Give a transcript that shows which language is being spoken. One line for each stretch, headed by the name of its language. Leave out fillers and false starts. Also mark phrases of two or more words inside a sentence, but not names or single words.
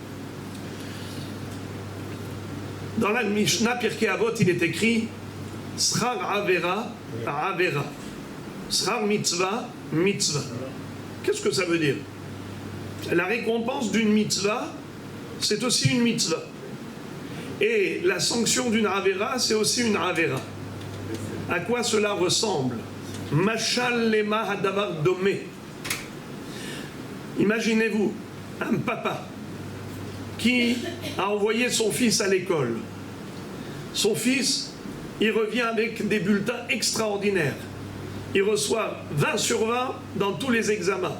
French: Dans la Mishnah Pirkei Avot, il est écrit
Hebrew: שכר עבירה עבירה. שכר מצוה מצוה.
French: Qu'est-ce que ça veut dire? La récompense d'une mitzvah, c'est aussi une mitzvah. Et la sanction d'une Avera, c'est aussi une Avera. À quoi cela ressemble?
Hebrew: משל למה הדבר דומה.
French: Imaginez-vous un papa qui a envoyé son fils à l'école. Son fils, il revient avec des bulletins extraordinaires. Il reçoit 20 sur 20 dans tous les examens.